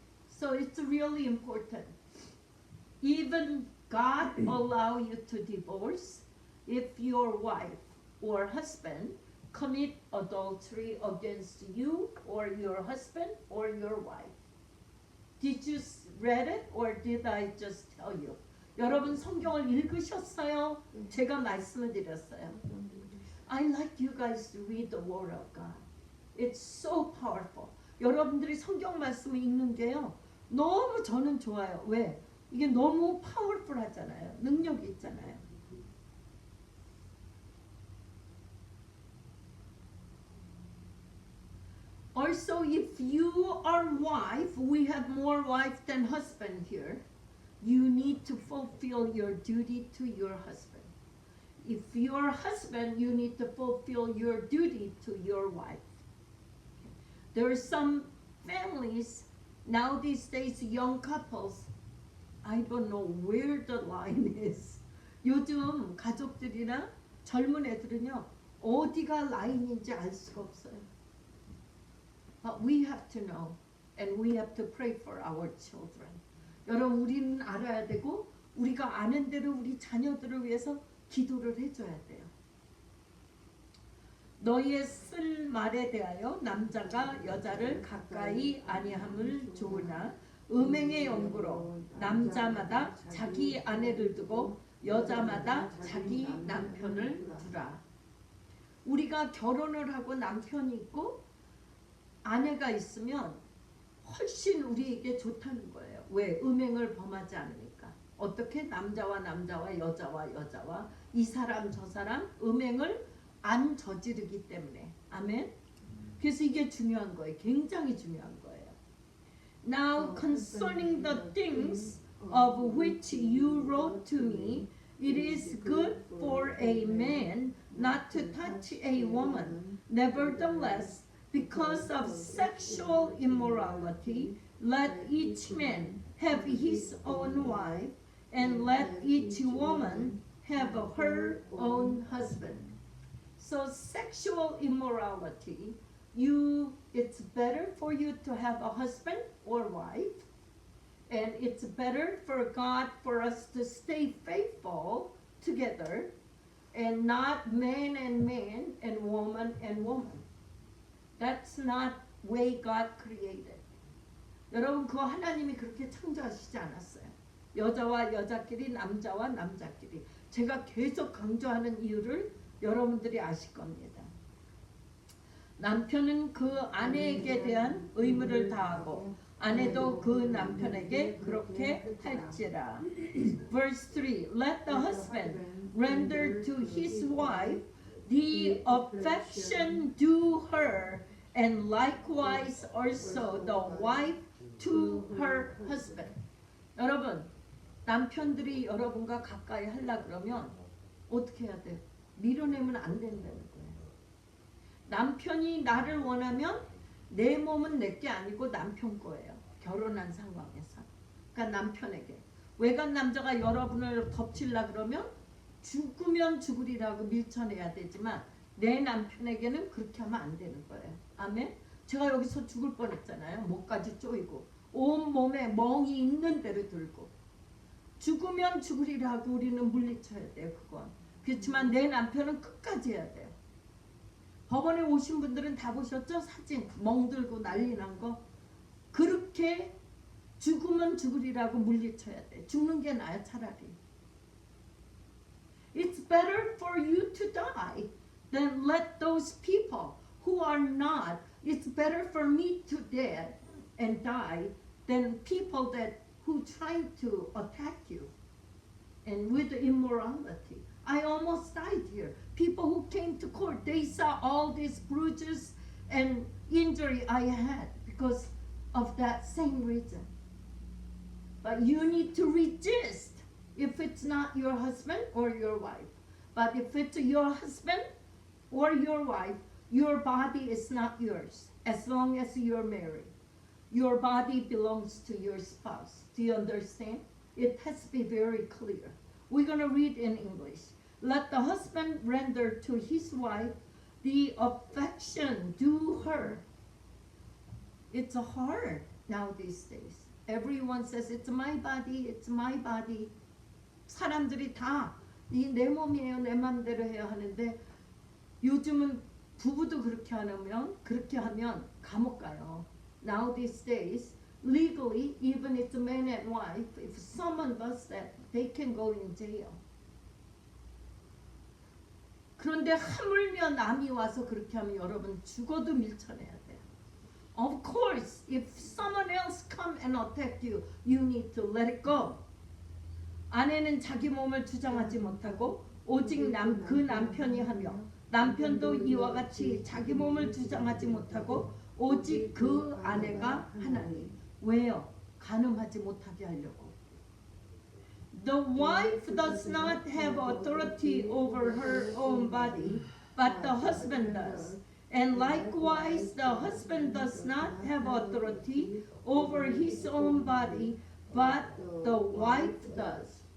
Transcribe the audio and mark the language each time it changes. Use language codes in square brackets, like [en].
[en] So it's really important. Even God allow you to divorce if your wife or husband commit adultery against you or your husband or your wife. Did you read it or did I just tell you? [ko] 여러분 성경을 읽으셨어요? 제가 말씀을 드렸어요. [en] I like you guys to read the Word of God. It's so powerful. [ko] 여러분들이 성경 말씀을 읽는 게요. 너무 저는 좋아요. 왜? 이게 너무 파워풀하잖아요. 능력이 있잖아요. [en] Also, if you are wife, we have more wife than husband here. You need to fulfill your duty to your husband. If you're husband, you need to fulfill your duty to your wife. There are some families now these days, young couples, I don't know where the line is. [ko] 요즘 가족들이나 젊은 애들은요, 어디가 라인인지 알 수가 없어요. [en] But we have to know, and we have to pray for our children. [ko] 여러분, 우리는 알아야 되고, 우리가 아는 대로 우리 자녀들을 위해서 기도를 해줘야 돼요. 너희의 쓴 말에 대하여 남자가 여자를 가까이 아니함을 좋으나 음행의 연구로 남자마다 자기 아내를 두고 여자마다 자기 남편을 두라. 우리가 결혼을 하고 남편이 있고 아내가 있으면 훨씬 우리에게 좋다는 거예요. 왜? 음행을 범하지 않으니까. 어떻게? 남자와 남자와 여자와 여자와 이 사람 저 사람 음행을 안 저지르기 때문에. 아멘. 그래서 이게 중요한 거예요. 굉장히 중요한 거예요. [en] Now concerning the things of which you wrote to me, it is good for a man not to touch a woman. Nevertheless, because of sexual immorality, let each man have his own wife, and let each woman have her own husband. So sexual immorality, it's better for you to have a husband or wife, and it's better for God for us to stay faithful together and not man and woman. That's not way God created. [ko] 여러분, 그거 하나님이 그렇게 창조하시지 않았어요. 여자와 여자끼리, 남자와 남자끼리. 제가 계속 강조하는 이유를 여러분들이 아실 겁니다. 남편은 그 아내에게 대한 의무를 다하고 아내도 그 남편에게 그렇게 할지라. [en] Verse 3. Let the husband render to his wife the affection due her, and likewise also the wife to her husband. [ko] 여러분, 남편들이 여러분과 가까이 하려 그러면 어떻게 해야 돼요? 밀어내면 안 된다는 거예요. 남편이 나를 원하면 내 몸은 내게 아니고 남편 거예요. 결혼한 상황에서. 그러니까 남편에게. 외간 남자가 여러분을 덮치려 그러면 죽으면 죽으리라고 밀쳐내야 되지만 내 남편에게는 그렇게 하면 안 되는 거예요. 아멘? 제가 여기서 죽을 뻔했잖아요. 목까지 쪼이고 온 몸에 멍이 있는 대로 들고 죽으면 죽으리라고 우리는 물리쳐야 돼요. 그건. 그렇지만 내 남편은 끝까지 해야 돼요. 법원에 오신 분들은 다 보셨죠? 사진 멍들고 난리 난 거. 그렇게 죽으면 죽으리라고 물리쳐야 돼. 죽는 게 나아 차라리. [en] It's better for you to die than let those people who are not. It's better for me to dead and die than people that who try to attack you and with immorality. I almost died here. People who came to court, they saw all these bruises and injury I had because of that same reason. But you need to resist if it's not your husband or your wife. But if it's your husband or your wife, your body is not yours as long as you're married. Your body belongs to your spouse. Do you understand? It has to be very clear. We're going to read in English. Let the husband render to his wife the affection due her. It's hard now these days. Everyone says it's my body, it's my body. [ko] 사람들이 다 내 몸이에요, 내 맘대로 해야 하는데 요즘은 부부도 그렇게 하면 감옥 가요. [en] Now these days, legally, even if it's a man and wife, if someone does that, they can go in jail. [ko] 그런데 하물며 남이 와서 그렇게 하면 여러분 죽어도 밀쳐내야 돼요. [en] Of course, if someone else come and attack you, you need to let it go. [ko] 아내는 자기 몸을 주장하지 못하고 오직 그 남편이 하며 남편도 이와 같이 자기 몸을 주장하지 못하고 오직 그 아내가 하나니. 왜요? 간음하지 못하게 하려고. [en] The wife does not have authority over her own body, but the husband does. And likewise, the husband does not have authority over his own body, but the wife does.